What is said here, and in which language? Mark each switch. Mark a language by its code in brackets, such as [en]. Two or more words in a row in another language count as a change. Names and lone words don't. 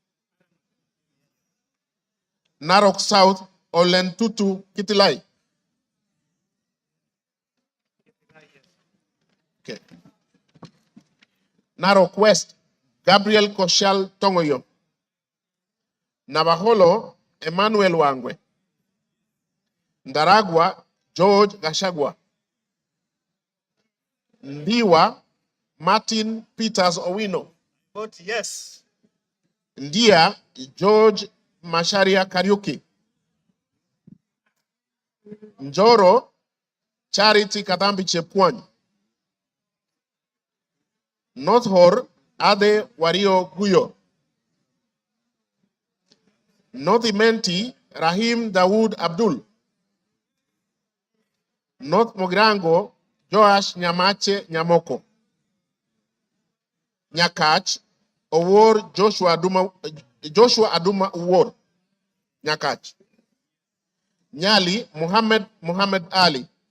[en] Narok South Olentutu Kitilai. Okay. Narok West Gabriel Koshal Tongoyo. Navaholo Emmanuel Wangwe. Ndaragwa George Gachagua. Ndiwa Martin Peters Owino. Vote yes. Ndia George Masharia Kariuki. Njoro Charity Katambi Chepkwony. North Hor Ade Wario Guyo. North Imenti Rahim Dawood Abdul. North Mogrango Joash Nyamache Nyamoko. Nyakach Owor Joshua Aduma Owor. Nyakach. Nyali Muhammad Ali.